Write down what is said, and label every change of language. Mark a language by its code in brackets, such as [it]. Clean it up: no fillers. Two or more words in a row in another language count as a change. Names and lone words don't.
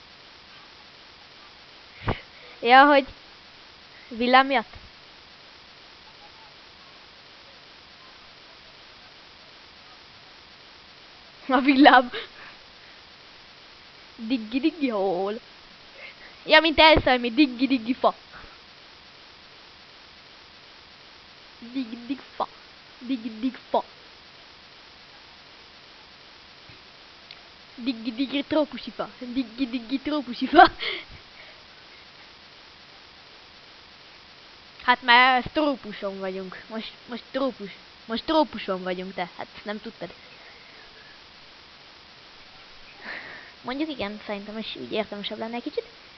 [hu] Ja, hogy... Villám miatt? A villám. Diggi hol. Ja, mint elszállni, diggi fa. Diggi fa. Diggi fa. Diggi trópusi fa. Diggi trópusi fa. Hát már trópuson vagyunk. Most trópuson vagyunk, te. Hát nem tudtad. Mondjuk igen, szerintem is úgy értelmesebb lenne egy kicsit.